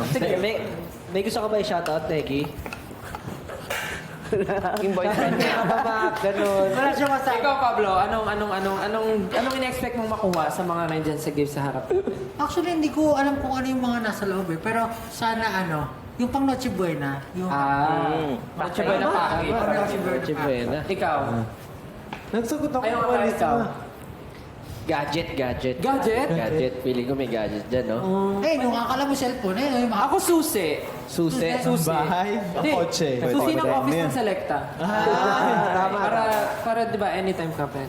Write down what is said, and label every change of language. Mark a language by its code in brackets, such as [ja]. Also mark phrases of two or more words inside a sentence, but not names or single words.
[tl] Sige, may gusto ka ba i-shoutout, Neki? Yung boyfriend niya. Ganun. Wala siya masabi. Ikaw, Pablo, anong ina-expect mong makuha sa mga nandyan sa gift sa harap? Actually, hindi ko alam kung ano yung mga nasa loob eh. Pero sana yung pang Noche Buena. Yung Noche Buena package. Pang Noche Buena package. Buena. Ikaw. Nagsagot ako Ayaw ng ka walis ikaw. Gadget. Gadget? Feeling ko may gadget dyan, no? Eh, yung akala mo cellphone eh. Yung mga Ako susi. Susi. Bahay, ang Hindi. kotse. Susi ng Pwede office yan. ng Selecta. Para di ba, anytime ka pwede.